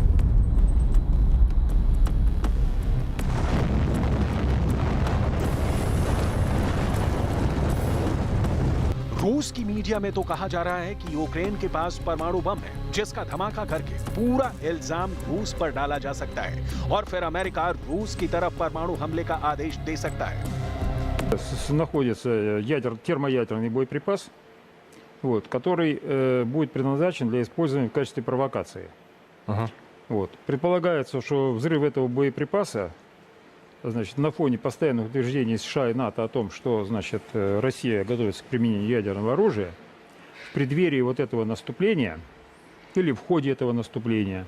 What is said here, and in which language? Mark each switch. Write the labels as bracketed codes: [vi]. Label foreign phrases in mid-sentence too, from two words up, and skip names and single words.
[hi] रूस की मीडिया में तो कहा जा रहा है कि यूक्रेन के पास परमाणु बम है, जिसका धमाका करके पूरा इल्जाम रूस पर डाला जा सकता है और फिर अमेरिका रूस की तरफ परमाणु हमले का आदेश दे सकता है। [ru] Находится термоядерный боеприпас, который будет предназначен для использования в качестве провокации. Предполагается, что взрыв этого боеприпаса, значит, на фоне постоянных утверждений США и НАТО о том, что, значит, Россия готовится к применению ядерного оружия, в преддверии вот этого наступления или в ходе этого наступления.